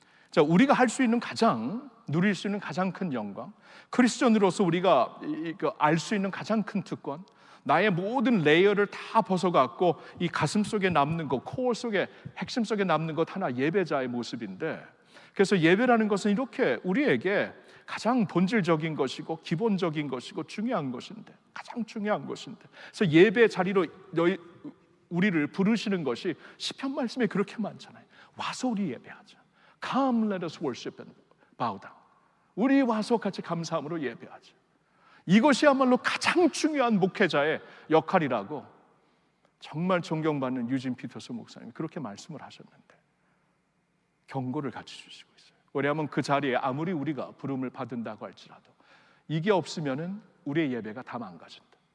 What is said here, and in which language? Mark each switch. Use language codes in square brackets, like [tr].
[ko] 자, 우리가 할 수 있는 누릴 수 있는 가장 큰 영광, 크리스천으로서 우리가 알 수 있는 가장 큰 특권, 나의 모든 레이어를 다 벗어갖고 이 가슴 속에 남는 것, 코어 속에, 핵심 속에 남는 것 하나, 예배자의 모습인데, 그래서 예배라는 것은 이렇게 우리에게 가장 본질적인 것이고 기본적인 것이고 중요한 것인데, 가장 중요한 것인데, 그래서 예배 자리로 우리를 부르시는 것이 시편 말씀에 그렇게 많잖아요. 와서 우리 예배하자. [en] Come, let us worship and bow down. [ko] 우리 와서 같이 감사함으로 예배하자. 이것이야말로 가장 중요한 목회자의 역할이라고 정말 존경받는 유진 피터스 목사님이 그렇게 말씀을 하셨는데 경고를 같이 주시고 있어요. 왜냐하면 그 자리에 아무리 우리가 부름을 받은다고 할지라도 이게 없으면은 우리의 예배가 다 망가진다.